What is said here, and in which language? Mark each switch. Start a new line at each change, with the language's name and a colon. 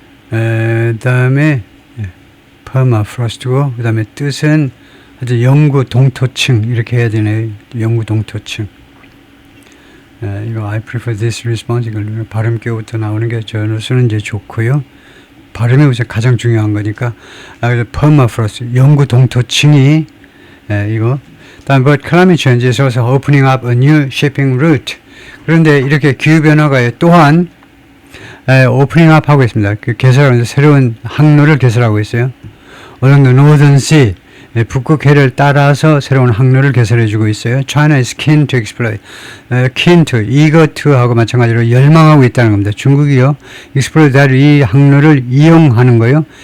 Korean: 그다음에 permafrost고, 그다음에 뜻은 아주 영구 동토층 이렇게 해야 되네요. 영구 동토층. 이거
English: I prefer this response,
Korean: 이걸 발음 교부터 나오는 게 저로서는 이제 좋고요. 발음이 우선 가장 중요한 거니까. 그래서 permafrost, 영구 동토층이 이거.
English: 다음 but climate change is also opening up a new shipping route.
Korean: 그런데 이렇게 기후 변화가 또한 오프닝 업 하고 있습니다. 그 개설하면서 새로운 항로를 개설하고 있어요.
English: along the northern sea,
Korean: 북극해를 따라서 새로운 항로를 개설해주고 있어요.
English: China is keen to exploit. keen to, eager to
Korean: 하고 마찬가지로 열망하고 있다는 겁니다. 중국이요,
English: exploit that,
Korean: 이 항로를 이용하는 거예요.